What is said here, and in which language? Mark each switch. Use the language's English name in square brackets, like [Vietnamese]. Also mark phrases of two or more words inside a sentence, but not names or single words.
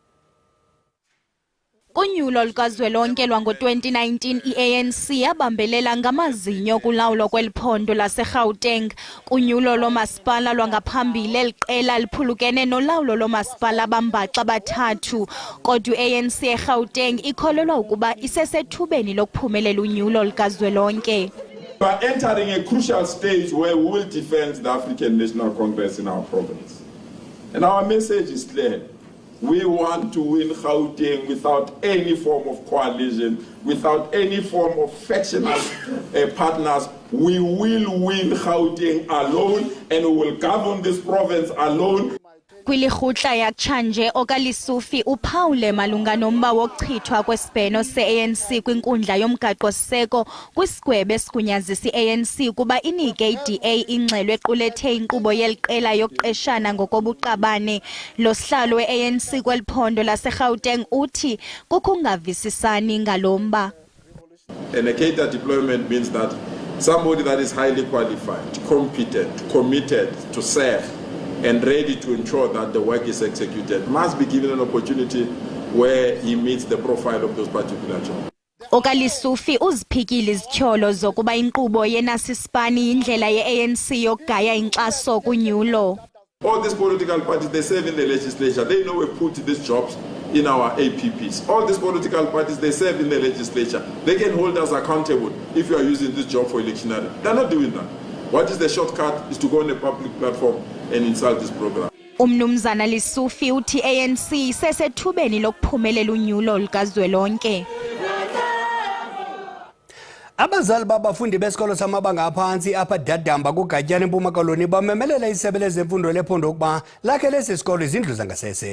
[Xhosa] Kunyulo lukazwelonke lwango-2019 i-ANC yabambelela ngamazinyo kulawulo kweliphondo laseGauteng. Kunyulo lomasipala lwangaphambili eliqela liphulukene nolawulo lomasipala bambaxa bathathu. Kodwa i-ANC eGauteng ikholelwa ukuba isesethubeni lokuphumelela unyulo lukazwelonke. [English] We are entering a crucial stage where we will defend the African National Congress in our province. And our message is clear. We want to win Gauteng without any form of coalition, without any form of factional partners. We will win Gauteng alone and we will govern this province alone. [Xhosa] Kwilirhutla yakutshanje okaLesufi uphawule malunga nomba wokuchithwa kwesibheno se-ANC kwinkundla yomgaqo-siseko kwisigwebo esigunyazisa i-ANC kuba inike i-DA ingxelo equlethe inkqubo yeliqela yokuqeshana ngokobuqabane. Lo sihlalo we-ANC kweliphondo laseGauteng uthi kukho ukungavisisani ngalo mba. [English] And a cater deployment means that somebody that is highly qualified, competent, committed to serve and ready to ensure that the work is executed must be given an opportunity where he meets the profile of those particular jobs. [Xhosa] okaLesufi uziphikile izityholo zokuba inkqubo yenasisipani yindlela ye-ANC yokugaya inkxaso kunyulo. [English] All these political parties, they serve in the legislature. They know we put these jobs in our APPs. All these political parties, they serve in the legislature. They can hold us accountable if you are using this job for electioneering. They're not doing that. What is the shortcut is to go on a public platform and insult this program. [Xhosa] Umnumzana Lesufi uthi ANC isesethubeni lokuphumelela unyulo lukazwelonke. Abazali babafundi besikolo samabanga aphansi apha Dadamba kuGatyana eMpuma Koloni bamemelela isebe lezemfundo lephondo ukuba lakhe lesi sikolo izindlu zangasese.